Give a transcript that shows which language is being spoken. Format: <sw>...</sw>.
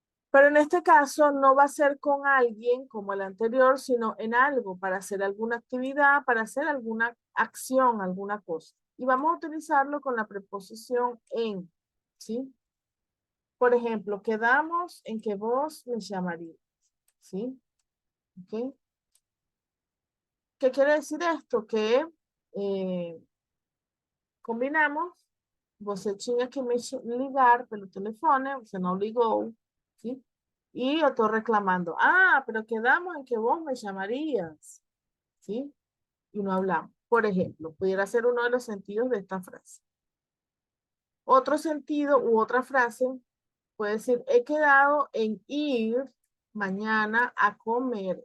<es>Pero en este caso no va a ser con alguien como el anterior, sino en algo para hacer alguna actividad, para hacer alguna acción, alguna cosa. Y vamos a utilizarlo con la preposición en, ¿sí? Por ejemplo, quedamos en que vos me llamarías, ¿sí? ¿Ok? ¿Qué quiere decir esto?</es> <pt>Que combinamos, você tinha que me ligar pelo telefone, você não ligou, ¿sí?</pt> <es>Y yo estoy reclamando, pero quedamos en que vos me llamarías, ¿sí? Y no hablamos. Por ejemplo, pudiera ser uno de los sentidos de esta frase. Otro sentido u otra frase puede decir, he quedado en ir mañana a comer.</es>